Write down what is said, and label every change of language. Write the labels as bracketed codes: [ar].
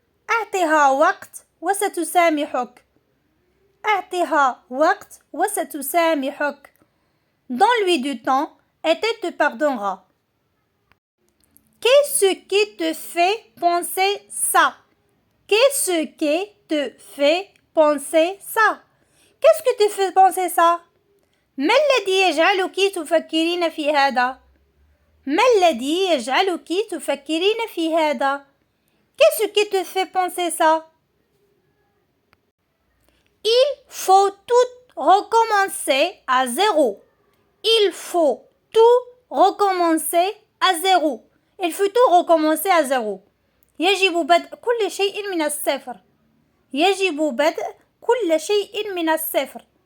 [ar] أعطها وقت وستسامحك. أعطها وقت وستسامحك. [fr] Donne-lui du temps et elle te pardonnera. Qu'est-ce qui te fait penser ça? Qu'est-ce qui te fait penser ça? Qu'est-ce que te fait penser ça? [ar] ما الذي يجعلك تفكرين في هذا؟ ما الذي يجعلك تفكرين في هذا؟ [fr] Qu'est-ce qui te fait penser ça? Il faut tout recommencer à zéro. Il faut tout recommencer à zéro. Il faut tout recommencer à zéro. [ar] يجب بدء كل شيء من الصفر. يجب بدء كل شيء من الصفر.